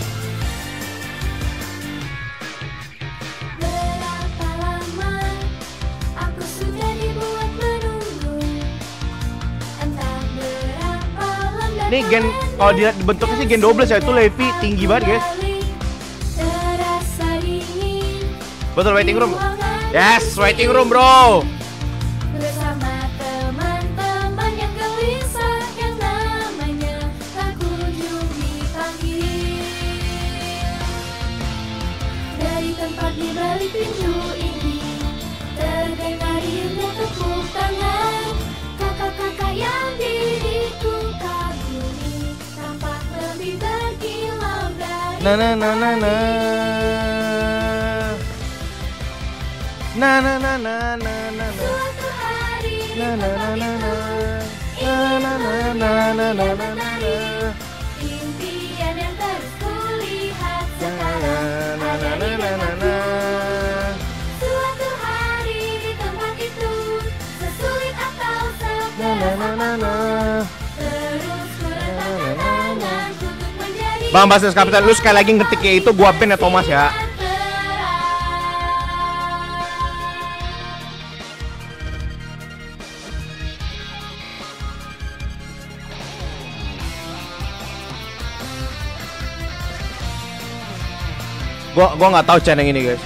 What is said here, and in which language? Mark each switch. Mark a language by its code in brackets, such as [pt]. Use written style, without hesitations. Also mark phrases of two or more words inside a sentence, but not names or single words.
[id] Berapa lama aku sudah dibuat menunggu, entah berapa lama. Nih gen, kalau dilihat bentuknya sih gen 12 ya, itu Levi tinggi banget guys. Terasa dingin. [en] Betul waiting room. Yes, waiting room bro. [id] Bersama teman-teman yang gelisah, yang namanya tak kunjung dipanggil. Dari tempat di balik pintu ini terdengar riuhnya tepuk tangan. Kakak-kakak yang diriku kagumi tak Na na na na na. Na na na na na na na. Suatu hari di Na na na tempat na itu, na. Na na na na na na na. impian yang terus kulihat Na sekarang na ada na di na na depanku. na. Suatu hari di tempat itu, sesulit atau Na na na na na. terus kuletakkan tanganku untuk menjadi Bang Basis Kapitan, lu sekali lagi ngetiknya itu gua ban ya Thomas ya. Gua nggak tahu channel ini guys.